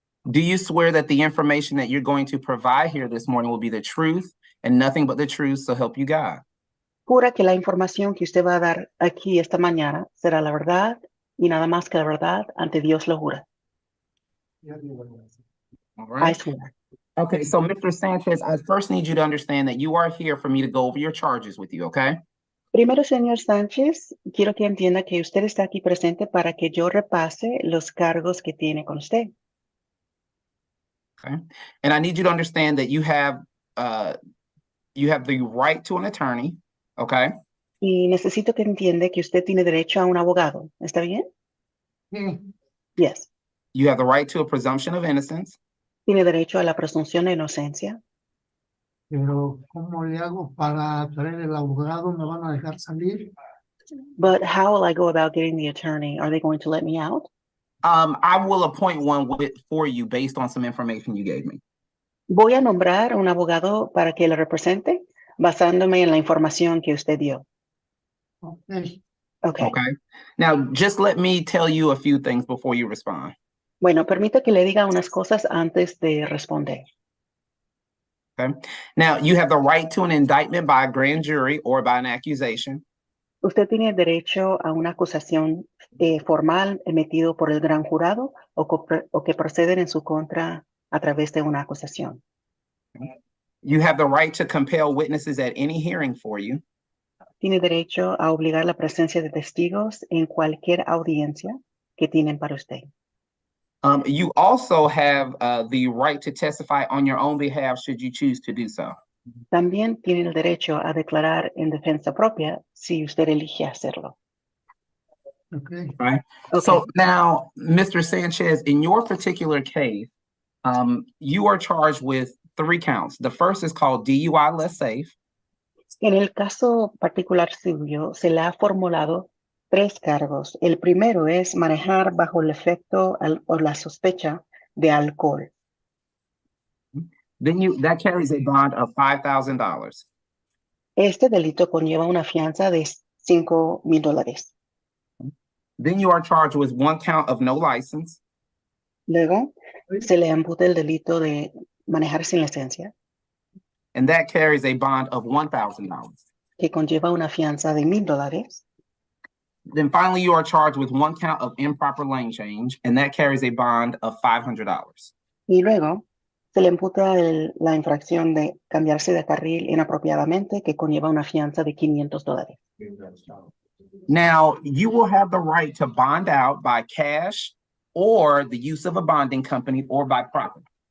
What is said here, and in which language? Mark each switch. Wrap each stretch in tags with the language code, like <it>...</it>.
<en>Do you swear that the information that you're going to provide here this morning will be the truth and nothing but the truth, so help you God?</en> <es>Jura que la información que usted va a dar aquí esta mañana será la verdad y nada más que la verdad, ante Dios lo jura.</es> <en>All I right. swear. Okay, so Mr. Sanchez, I first need you to understand that you are here for me to go over your charges with you, okay?</en> <es>Primero, señor Sánchez, quiero que entienda que usted está aquí presente para que yo repase los cargos que tiene con usted.</es> <en>Okay. And I need you to understand that you have the right to an attorney, okay?</en> <es>Y necesito que entienda que usted tiene derecho a un abogado. ¿Está bien?</es> <en>Yes. You have the right to a presumption of innocence.</en> <es>Tiene derecho a la presunción de inocencia. Pero, ¿cómo le hago para traer el abogado? ¿Me van a dejar salir?</es> <en>But how will I go about getting the attorney? Are they going to let me out? I will appoint one for you based on some information you gave me.</en> <es>Voy a nombrar un abogado para que le represente basándome en la información que usted dio.</es> <en>Ok. Okay. Okay. Now, just let me tell you a few things before you respond.</en> <es>Bueno, permite que le diga unas cosas antes de responder.</es> <en>Okay. Now, you have the right to an indictment by a grand jury or by an accusation.</en> <es>Usted tiene derecho a una acusación formal emitido por el gran jurado o que proceden en su contra a través de una acusación.</es> <en>You have the right to compel witnesses at any hearing for you.</en> <es>Tiene derecho a obligar la presencia de testigos en cualquier audiencia que tienen para usted.</es> <en>You also have the right to testify on your own behalf should you choose to do so.</en> <es>También tiene el derecho a declarar en defensa propia si usted elige hacerlo.</es> <en>Okay. Right. Okay. So now, Mr. Sanchez, in your particular case, you are charged with 3 counts. The first is called DUI less safe.</en> <es>En el caso particular suyo, se le ha formulado 3 cargos. El primero es manejar bajo el efecto o la sospecha de alcohol.</es> <en>Then that carries a bond of $5,000.</en> <es>Este delito conlleva una fianza de $5,000.</es> <en>Then you are charged with 1 count of no license.</en> <es>Luego, se le imputa el delito de manejar sin licencia,</es> <en>And that carries a bond of $1,000.</en> <es>que conlleva una fianza de $1,000.</es> <en>Then finally, you are charged with 1 count of improper lane change, and that carries a bond of $500.</en> <es>Y luego, se le imputa la infracción de cambiarse de carril inapropiadamente, que conlleva una fianza de $500.</es> <en>Now, you will have the right to bond out by cash or the use of a bonding company or by property.</en>